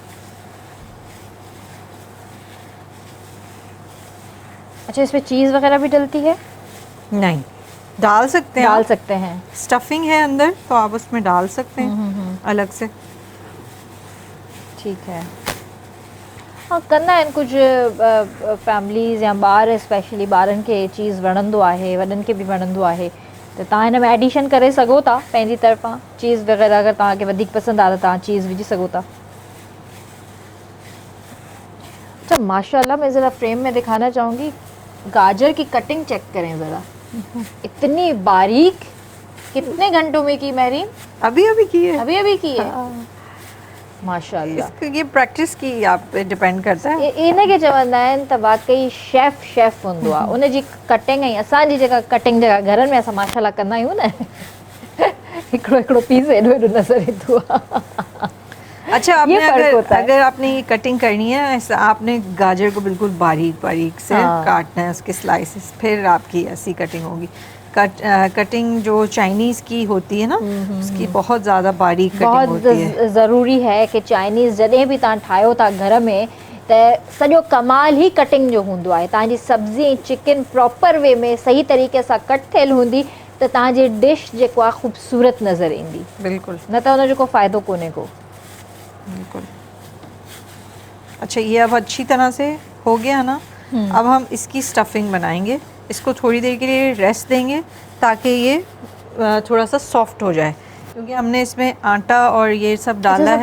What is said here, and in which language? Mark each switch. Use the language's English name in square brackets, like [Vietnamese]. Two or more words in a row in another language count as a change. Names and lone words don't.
[Urdu] اچھا، اس میں چیز وغیرہ بھی ڈلتی ہے? نہیں، ڈال سکتے ہیں, ڈال سکتے ہیں. سٹفنگ ہے اندر تو آپ اس میں ڈال سکتے ہیں الگ سے. ٹھیک ہے. ہاں, [Sindhi] कंदा आहिनि कुछ फैमिलीज़ या ॿार स्पेशली ॿारनि खे चीज़ वणंदो आहे, वॾनि खे बि वणंदो आहे, त तव्हां हिन में एडिशन करे सघो था पंहिंजी तरफ़ां। चीज़ वग़ैरह अगर तव्हांखे वधीक पसंदि आहे त तव्हां चीज़ विझी सघो था। [Urdu] اچھا، ماشاءاللہ، میں ذرا فریم میں دکھانا چاہوں گی، گاجر کی کٹنگ چیک کریں ذرا، اتنی باریک. کتنے گھنٹوں میں کی مہرین? ابھی ابھی کی ہے. ابھی کی ہے۔ ماشاءاللہ. یہ پریکٹس کی آپ پہ ڈیپینڈ کرتا ہے. [Sindhi] इन खे चवंदा आहिनि त वाकई शेफ हूंदो आहे, उन जी कटिंग ऐं असांजी जेका कटिंग जेका घरनि में असां माशाल्लाह कंदा आहियूं न, हिकिड़ो पीस एॾो नज़र ईंदो आहे। [Urdu] اچھا، آپ نے اگر آپ نے یہ کٹنگ کرنی ہے، ایسا آپ نے گاجر کو بالکل باریک باریک سے کاٹنا ہے، اس کے سلائسز، پھر آپ کی ایسی کٹنگ ہوگی. کٹنگ جو چائنیز کی ہوتی ہے نا، اس کی بہت زیادہ باریک کٹنگ ہوتی ہے. [Sindhi] बहुत ज़रूरी है कि चाइनीज़ जॾहिं बि तव्हां ठाहियो था घर में त सॼो कमाल ही कटिंग जो हूंदो आहे। तव्हांजी सब्ज़ी ऐं चिकन [English] proper way [Sindhi] में सही तरीक़े सां कट थियल हूंदी त तव्हांजी डिश जेको आहे ख़ूबसूरत नज़र ईंदी। [Urdu] بالکل, [Sindhi] न त हुनजो को फ़ाइदो कोन्हे को। [Urdu] بالکل. اچھا، یہ اب اچھی طرح سے ہو گیا نا. اب ہم اس کی سٹفنگ بنائیں گے۔ اس کو تھوڑی دیر کے لیے ریسٹ دیں گے تاکہ یہ تھوڑا سا سافٹ ہو جائے، کیونکہ ہم نے اس میں آٹا اور یہ سب ڈالا ہے.